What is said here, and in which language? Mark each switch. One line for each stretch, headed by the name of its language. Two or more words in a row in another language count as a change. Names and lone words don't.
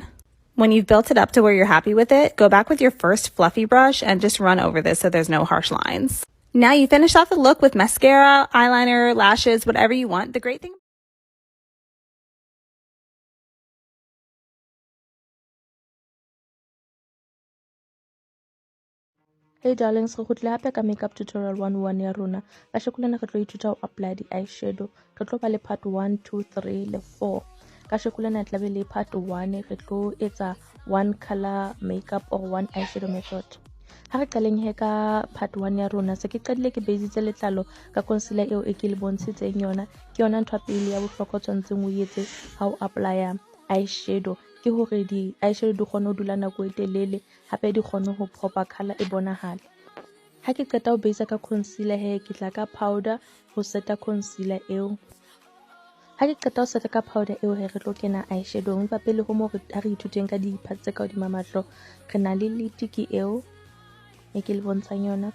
English: When you've built it up to where you're happy with it, go back with your first fluffy brush and just run over this so there's no harsh lines. Now you finish off the look with mascara, eyeliner, lashes, whatever you want. The great thing Hey darlings,
Southern Sotho: re khutla hape ka
English: makeup tutorial
Southern Sotho: 101 ya rona. Ka sheko lena re tlo ithuta ho apply di eyeshadow. Re tlo ba le part 1, 2, 3 le 4. Ka sheko lena tla be le part 1 re tlo etsa
English: one color makeup or one eyeshadow method.
Southern Sotho: Ha re qaleng he ka part 1 ya rona, se ke qadile ke basitse letlalo ka concealer eo e ke le bontshitseng yona. Ke yona ntho ya pele ya bohlokwa tshwantseng o etse ha o apply eyeshadow. Ke hore di eyeshadow di kgone ho dula nako e telele, hape di kgone ho
English: proper color
Southern Sotho: e bonahale. Ha ke qeta ho base ka concealer he, ke tla ka powder ho seta concealer eo. Ha ke qeta ho seta ka powder eo he, re tlo kena eyeshadow. Empa pele ho mo re ithuteng ka di parts tse ka hodima mahlo, re na le lid ke eo e ke le bontshang yona.